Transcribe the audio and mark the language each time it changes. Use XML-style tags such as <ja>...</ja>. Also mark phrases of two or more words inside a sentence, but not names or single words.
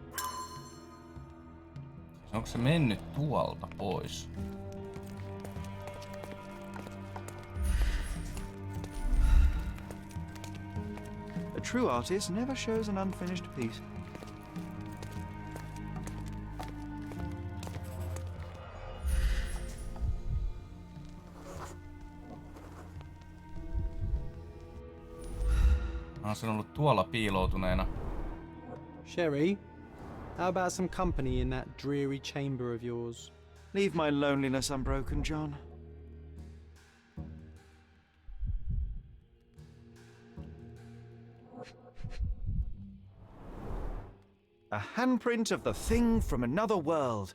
<fi>Onko se mennyt tuolta pois?</fi> <en>A true artist never shows an unfinished piece.</en> <fi>Se on ollut tuolla piiloutuneena.</fi> <en>Sherry, how about some company in that dreary chamber of yours? Leave my loneliness unbroken, John. A handprint of the thing from another world.</en>